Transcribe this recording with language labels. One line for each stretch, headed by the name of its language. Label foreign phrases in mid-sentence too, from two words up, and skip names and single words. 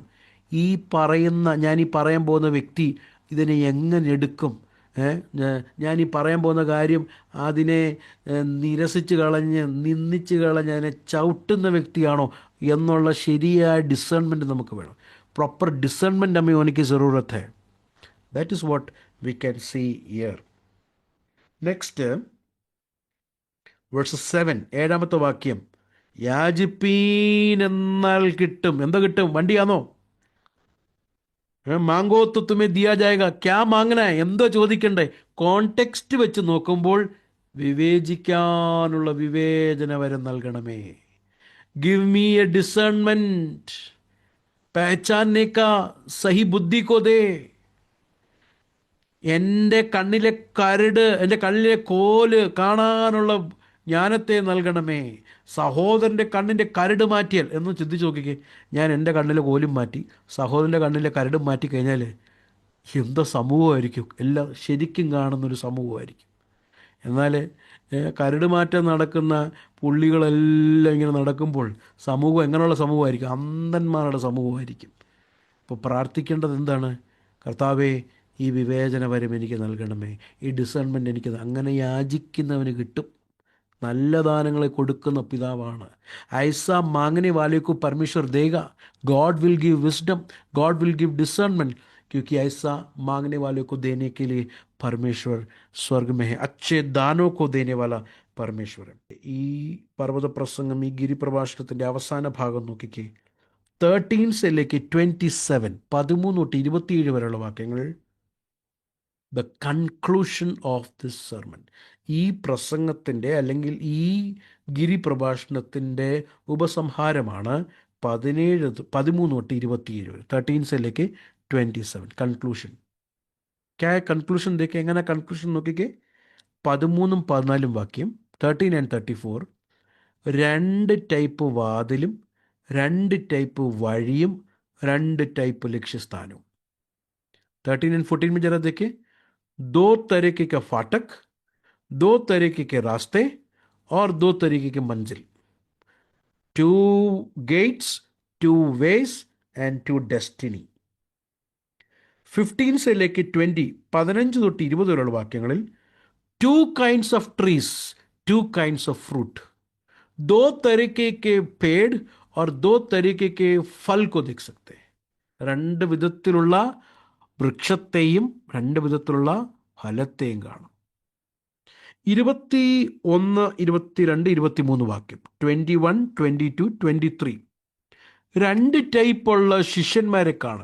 Malayalam: ഞാൻ ഈ പറയാൻ പോകുന്ന വ്യക്തി ഇതിനെ എങ്ങനെ എടുക്കും? ഞാൻ ഈ പറയാൻ പോകുന്ന കാര്യം അതിനെ നിരസിച്ച് കളഞ്ഞ് നിന്ദിച്ച് കളഞ്ഞ് അതിനെ ചവിട്ടുന്ന വ്യക്തിയാണോ എന്നുള്ള ശരിയായ ഡിസേൺമെൻറ്റ് നമുക്ക് വേണം.
English: proper discernment
Hindi: हमें होने की ज़रूरत है.
English: That is what we can see here. Next, verse 7,
Malayalam: 7ാമത്തെ വാക്യം. യാചിപ്പീൻ എന്നാൽ കിട്ടും. എന്താ കിട്ടും? വണ്ടിയാണോ?
Hindi: മാങ്കോ तो तुम्हें दिया जाएगा. क्या मांगना है?
Malayalam: എന്തോ ചോദിക്കണ്ടേ? കോണ്ടെക്സ്റ്റ് വെച്ച് നോക്കുമ്പോൾ വിവേചിക്കാനുള്ള വിവേചന വരം നൽകണമേ.
English: give me a discernment,
Hindi: पहचानने का सही बुद्धि को दे.
Malayalam: എൻ്റെ കണ്ണിലെ കരട്, എൻ്റെ കണ്ണിലെ കോല് കാണാനുള്ള ജ്ഞാനത്തെ നൽകണമേ. സഹോദരൻ്റെ കണ്ണിൻ്റെ കരട് മാറ്റിയാൽ എന്ന് ചിന്തിച്ച് നോക്കിക്കേ. ഞാൻ എൻ്റെ കണ്ണിലെ കോലും മാറ്റി, സഹോദരൻ്റെ കണ്ണിലെ കരടും മാറ്റി കഴിഞ്ഞാൽ എന്താ സമൂഹമായിരിക്കും? എല്ലാം ശരിക്കും കാണുന്നൊരു സമൂഹമായിരിക്കും. എന്നാൽ കരട് മാറ്റം നടക്കുന്ന പുള്ളികളെല്ലാം ഇങ്ങനെ നടക്കുമ്പോൾ സമൂഹം എങ്ങനെയുള്ള സമൂഹമായിരിക്കും? അന്ധന്മാരുടെ സമൂഹമായിരിക്കും. അപ്പോൾ പ്രാർത്ഥിക്കേണ്ടത് എന്താണ്? കർത്താവേ, ഈ വിവേചന വരം എനിക്ക് നൽകണമേ, ഈ ഡിസേൺമെൻറ്റ് എനിക്ക്. അങ്ങനെ യാചിക്കുന്നവന് കിട്ടും. നല്ല ദാനങ്ങളെ കൊടുക്കുന്ന പിതാവാണ്.
Hindi: ऐसा मांगने वाले को परमेश्वर देगा.
English: God will give wisdom, God will give discernment,
Hindi: क्योंकि ऐसा मांगने वाले को देने के लिए परमेश्वर स्वर्ग में है. अच्छे दानों को देने वाला परमेश्वर है.
Malayalam: ഈ പർവ്വത പ്രസംഗം, ഈ ഗിരിപ്രഭാഷണത്തിൻ്റെ അവസാന ഭാഗം നോക്കിക്കേ. 13-27, 13-27 വരെയുള്ള വാക്യങ്ങൾ.
English: the conclusion of this sermon,
Malayalam: ഈ പ്രസംഗത്തിൻ്റെ അല്ലെങ്കിൽ ഈ ഗിരിപ്രഭാഷണത്തിൻ്റെ ഉപസംഹാരമാണ് 13-27.
Hindi: 13-27 कंक्लूज़न. क्या कंक्लूज़न देखे?
Malayalam: എങ്ങനെ കൺക്ലൂഷൻ നോക്കിക്കേ. 13-14 വാക്യം, 13 and 34. 2 ടൈപ്പ് വാതിലും 2 ടൈപ്പ് വഴിയും 2 ടൈപ്പ് ലക്ഷ്യസ്ഥാനവും.
Hindi: 13 and 14 में जरा देखिए. 2 तरीके का फाटक, 2 तरीके के रास्ते और 2 तरीके के मंजिल.
English: 2 gates, 2 ways and 2 destiny. 15
Hindi: से लेके
English: 20, 15
Malayalam: തൊട്ട് 20 വരെയുള്ള വാക്യങ്ങളിൽ
English: 2 kinds of trees, 2 kinds of fruit.
Hindi: 2 तरीके के पेड़ और 2 तरीके के फल को देख सकते हैं.
Malayalam: 2 വിധത്തിലുള്ള വൃക്ഷത്തെയും 2 വിധത്തിലുള്ള ഫലത്തെയും കാണും. 21, 22, 23 വാക്യം, 21, 22, 23. 2 ടൈപ്പുള്ള ശിഷ്യന്മാരെ കാണും.